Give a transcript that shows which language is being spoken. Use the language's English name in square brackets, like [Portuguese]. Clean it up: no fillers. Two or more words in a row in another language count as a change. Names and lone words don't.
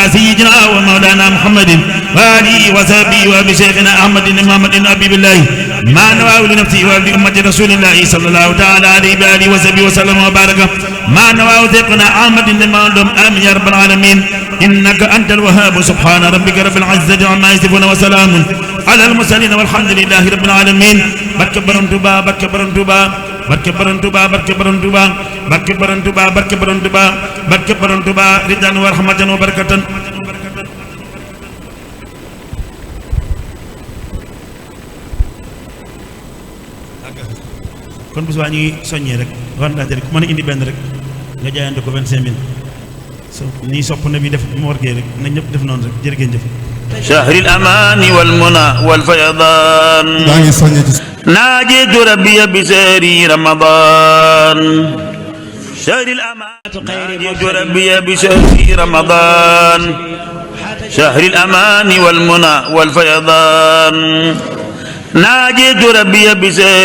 [Arabic] سيدنا ومولانا محمد وآله وصحبه وبشيخنا أحمد بن محمد بن أبي بالله ما نواه لنفسه ولأمة رسول الله صلى الله تعالى عليه وآله وصحبه وسلم وبارك ما نواه ذقنا أحمد بن محمد آمين يا رب العالمين إنك أنت الوهاب سبحان ربك رب العزة عما يصفون وسلام على المرسلين والحمد لله رب العالمين [Wolof] barke Borom Touba barke Borom Touba barke Borom Touba barke Borom Touba barke Borom Touba barke Borom Touba barke Borom Touba [Arabic] رضا ورحمة وبركة [Wolof] kon bis waa ñu ngi soññee rek war naa jël ku mën a indi benn rek nga jaayante ko 25 000 so nii sopp na bi def mu wargee rek na ñëpp def noonu rek jërë ngeen jëf [Arabic] شهر الأمان والمنى والفيضان ناجيت ربي بسهر رمضان شهر الأمان ناجيت ربي بسهر رمضان شهر الأمان والمنى والفيضان ناجيت ربي بسهر